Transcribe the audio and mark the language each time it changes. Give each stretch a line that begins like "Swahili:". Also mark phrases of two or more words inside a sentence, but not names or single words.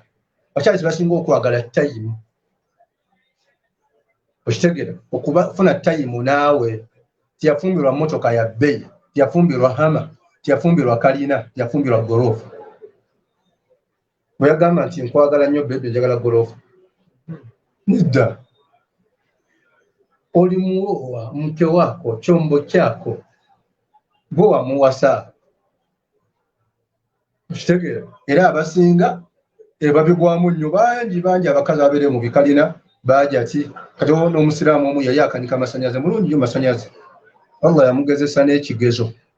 Ganda: Abakyala tebasinga okwagala tayimu, okitegeera okufuna tayimu naawe. Tiyafumbirwa motoka ya bbeeyi, tiyafumbirwa hama, tiyafumbirwa kalina, tiyafumbirwa goloofu. Bwe yagamba nti nkwagala nnyo bebe, njagala goloofu, nedda.
Swahili: Olimuoa mke wako, chombo chako,
Ganda: gwe wamuwasa, okitegeera. Era abasinga babigwamu nnyo, bangi abakazi abeere mu bikalina bajja ti kati n'omusiraamu omu yali akanika amasannyalaze, mulungi nnyo masannyalaze, Allah yamugezesa n'ekigezo.